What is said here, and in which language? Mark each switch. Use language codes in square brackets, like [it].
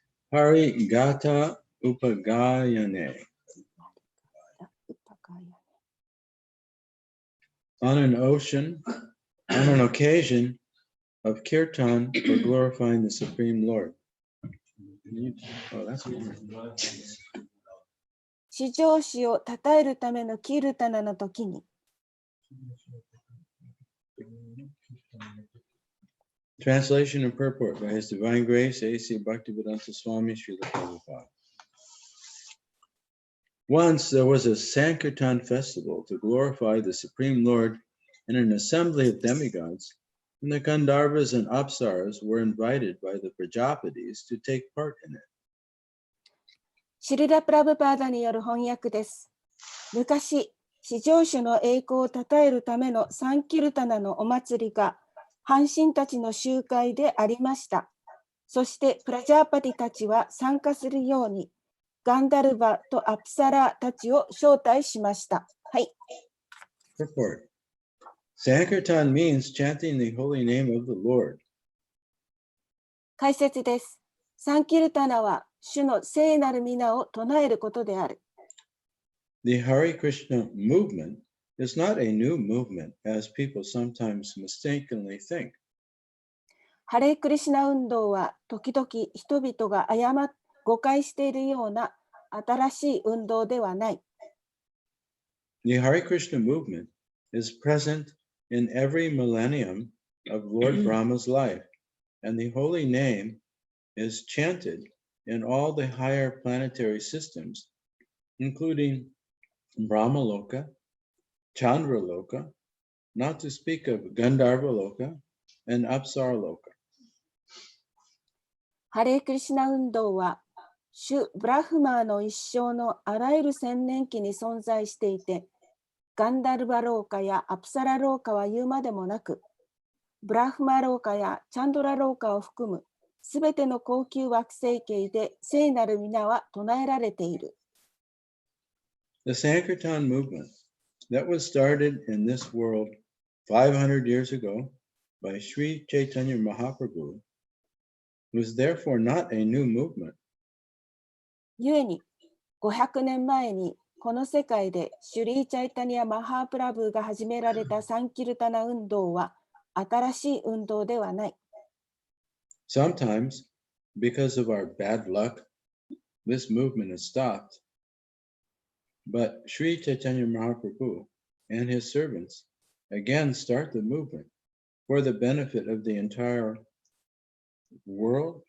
[en] Hari Gata Upagayane, on an occasion of kirtan for glorifying the Supreme Lord. Oh, that's weird. [ja] 至上主を称えるためのキルタナの時に、 [en] Translation and purport by His Divine Grace, A.C. Bhaktivedanta Swami Srila Prabhupada. Once there was a Sankirtan festival to glorify the Supreme Lord in an assembly of demigods, and the Gandharvas and Apsaras were invited by the Prajapatis to take part in it. [ja] シリラ・プラブパーダによる翻訳です。昔、至上主の栄光を称えるためのサンキルタナのお祭りが、阪神たちの集会でありました。そしてプラジャーパティたちは参加するように、ガンダルバとアプサラたちを招待しました。はい。 [en] Purport. Sankirtan means chanting the holy name of the Lord. [ja] 解説です。サンキルタナは主の聖なる皆を唱えることである。 [en] The Hare Krishna movement is not a new movement, as people sometimes mistakenly think. [ja] ハレークリシナ運動は時々人々が誤解しているような新しい運動ではない。 [en] The Hare Krishna movement is present in every millennium of Lord Brahma's life, and the holy name is chanted in all the higher planetary systems, including Brahmaloka, Chandraloka, not to speak of Gandharvaloka and Apsaraloka. [ja] ハレークリシナ運動は主ブラフマーの一生のあらゆる千年期に存在していて、ガンダルバローカやアプサラローカは言うまでもなく、ブラフマローカやチャンドラローカを含むすべての高級惑星系で聖なる皆は唱えられている。 [en] The Sankirtan movement that was started in this world 500 years ago by Sri Chaitanya Mahaprabhu was therefore not a new movement. [ja] ゆえに、500年前にこの世界でシュリー・チャイタニア・マハープラブーが始められたサンキルタナ運動は新しい運動ではない。 [en] Sometimes, because of our bad luck, this movement is stopped. But Sri Chaitanya Mahaprabhu and his servants again start the movement for the benefit of the entire world.